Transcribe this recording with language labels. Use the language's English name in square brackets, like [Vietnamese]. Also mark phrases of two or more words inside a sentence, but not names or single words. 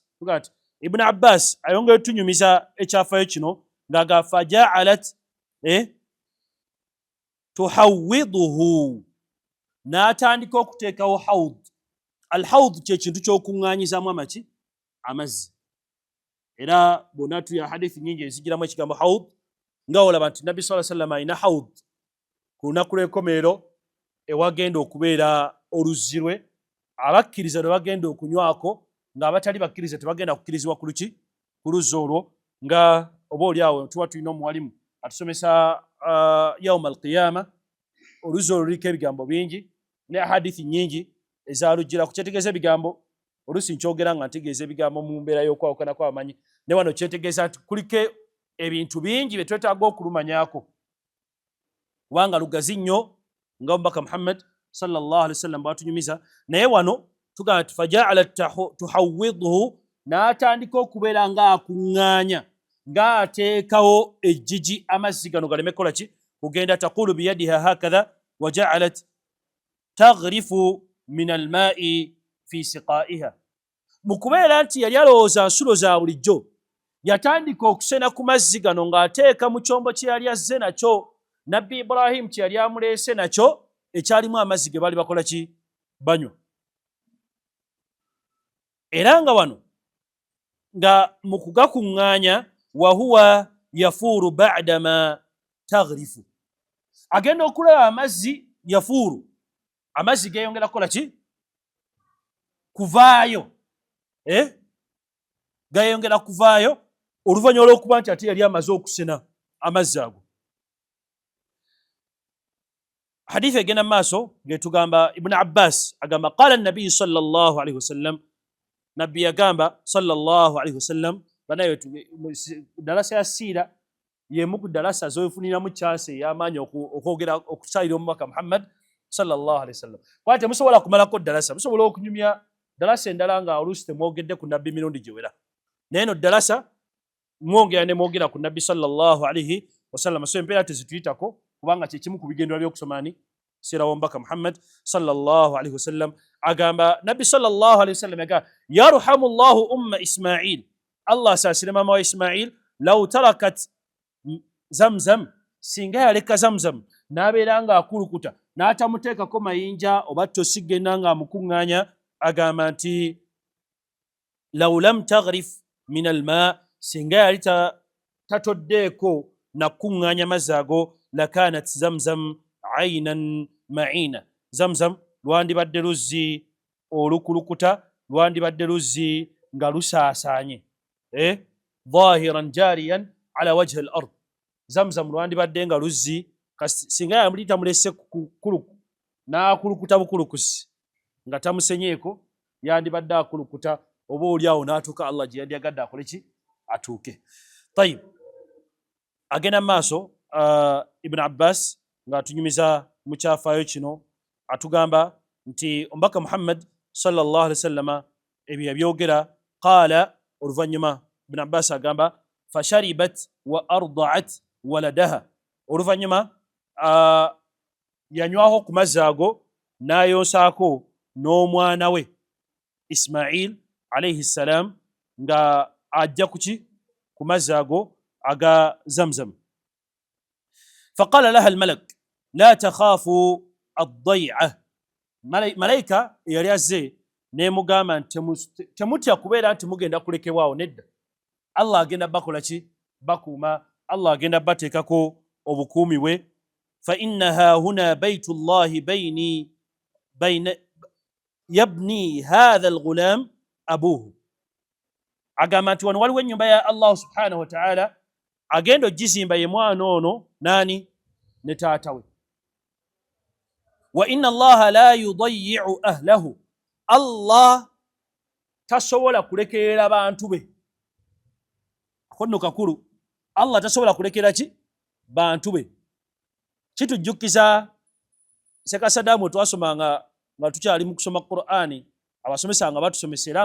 [Ganda] Ibn Abbas ayongera otunyumiza ekyafaayo kino nga [Arabic] فجعلت تحوضه, [Ganda] n'atandika okuteekawo hawd. Al-hawd kye kintu ky'okuŋŋaanyizaamu amazzi. Era bwonna tuya hadithi nyingi ezigiramu ekigambo hawd, nga olaba nti Nabbi [Arabic] صلى الله عليه وسلم [Ganda] alina hawd ku lunaku lw'enkomerero ewagenda okubeera oluzzi lwe, abakkiriza lwe bagenda okunywako, ng'abatali bakkiriza tebagenda kukkirizibwa ku luzzi olwo. Nga oba oli awo tuba tulina omuwalimu atusomesa [Arabic] يوم القيامة, [Ganda] oluzzi olwo luliko ebigambo bingi ne hadithi nyingi ezaalugirako. Kyetegeeza ebigambo oluusi nkyogera nga ntegeeza ebigambo mu mbeera y'okwawukana kw'abamanyi, ne wano kyetegeeza nti kuliko ebintu bingi bye twetaaga okulumanyako kubanga lugazi nnyo nga Omubaka Muhammad [Arabic] صلى الله عليه وسلم [Ganda] bw'atunyumiza. Naye wano tugamba nti [Arabic] فجعلت تحوضه, [Ganda] n'atandika okubeera ng'akuŋŋaanya, ng'ateekawo ejjiji amazzi gano galeme kukola ki kugenda. [Arabic] تقول بيدها هكذا وجعلت تغرف من الماء في سقائها, [Ganda] mu kubeera nti yali alowooza nsulo za bulijjo, yatandika okusena ku mazzi gano ng'ateeka mu kyombo kye yali azze nakyo Nabbi Ibrahim kye yali amuleese nakyo ekyalimu amazzi ge baali bakola ki banywa. era nga wano nga mu kugakuŋŋaanya [Arabic] وهو يفور بعد ما تغرف, [Ganda] agenda okulaba amazzi yafuuru, amazzi geyongera kukola ki? Kuvaayo, gayongera kuvaayo oluvannyuma olw'okuba nti ate yali amaze okusena amazzi ago. Hadithi egenda mu maaso getugamba Ibn Abbas agamba [Arabic] قال النبي صلى الله عليه وسلم, [Ganda] nabbi yagamba [Arabic] صلى الله عليه وسلم, [Ganda] banaye dalasa ya siira yemu ku dalasa zofuniramu chance ey'amaanyi okwogera okusalira omubaka Muhammad [Arabic] صلى الله عليه وسلم. [Ganda] Kwate musobola kumalako dalasa, musobola okunyumya dalasa endala nga oluusi temwogedde ku nabbi mirundi giwera, naye no dalasa mwongera ne mwogera ku nabbi [Arabic] صلى الله عليه وسلم. [Ganda] So empeera tezituyitako kubanga kyekimu ku bigendera by'okusoma ni siira w'omubaka Muhammad [Arabic] صلى الله عليه وسلم. [Ganda] Agamba nabbi [Arabic] صلى الله عليه وسلم [Ganda] agamba [Arabic] يرحم الله أم إسماعيل, [Ganda] Allah asaasire maama wa Ismail, [Arabic] لو تركت زمزم, [Ganda] singa yaleka zamzam n'abeera nga akulukuta n'atamuteekako mayinja oba tosigenda nga amukuŋŋaanya, agamba nti [Arabic] لو لم تغرف من الماء, [Ganda] singa yali tatoddeeko nakuŋŋaanya mazzi ago, lakanat [Arabic] زمزم عينا معينا, [Ganda] zamzam lwandibadde luzzi olukulukuta, lwandibadde luzzi nga lusaasaanye, [Arabic] ظاهرا جاريا على وجه الأرض, [Ganda] zamzam lwandibadde nga luzzi singa yali tamulese kukuluku n'akulukuta bukulukusi nga tamusenyeeko, yandibadde akulukuta oba oliawo n'atuuka Allah gye yandyagadde akole ki? Atuuke. Tayib, agenda maaso Ibn Abbas nga atunyumiza mu kyafaayo kino, atugamba nti omubaka Muhammad [Arabic] صلى الله عليه وسلم [Ganda] ebyo yabyogera, qaala oluvannyuma Ibn Abbas agamba [Arabic] فشربت وأرضعت ولدها, [Ganda] oluvannyuma yanywaho ku mazzi ago n'ayonsaako n'omwana we Ismail [Arabic] عليه السلام [Ganda] nga ajja kuki? Ku mazzi ago aga zamzam. [Arabic] فقال لها الملك لا تخافوا الضيعة, [Ganda] malayika yali azze nemugamba nti temutya kubeera nti mugenda kulekebwawo, nedda, Allah agenda bakola ki? Bakuuma, Allah agenda bateekako obukuumi bwe. [Arabic] فإنها هنا بيت الله بين يبني هذا الغلام أبوه, [Ganda] agamba nti wano waliwo ennyumba ya Allah [Arabic] سبحانه وتعالى, [Ganda] agenda ogizimba ye mwana ono nani? Ne taata we. [Arabic] وإن الله لا يضيع أهله, [Ganda] Allah tasobola kulekerera bantu be. Akonno kakulu, Allah tasobola kulekerera ki? Bantu be. Kitujjukiza Ssekasadamu twasomanga nga tukyali mu kusoma Qur'ani, abasomesa nga batusomesera